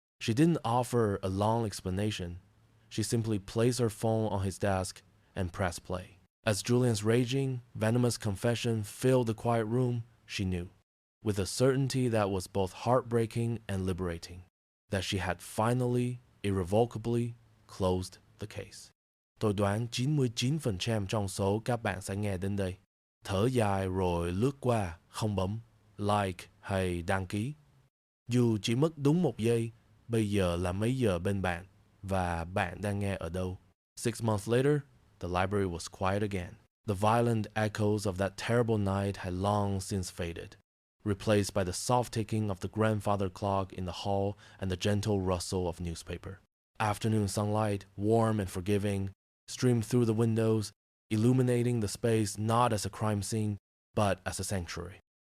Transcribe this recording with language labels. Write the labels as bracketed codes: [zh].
[en] She didn't offer a long explanation. She simply placed her phone on his desk and pressed play. As Julian's raging, venomous confession filled the quiet room, she knew, with a certainty that was both heartbreaking and liberating, that she had finally, irrevocably closed the case. [vi] Tôi đoán 99% trong số các bạn sẽ nghe đến đây. Thở dài rồi lướt qua, không bấm like hay đăng ký. Dù chỉ mất đúng 1 giây, bây giờ là mấy giờ bên bạn và bạn đang nghe ở đâu. [en] 6 months later, the library was quiet again. The violent echoes of that terrible night had long since faded, replaced by the soft ticking of the grandfather clock in the hall and the gentle rustle of newspaper. Afternoon sunlight, warm and forgiving, streamed through the windows, illuminating the space not as a crime scene, but as a sanctuary.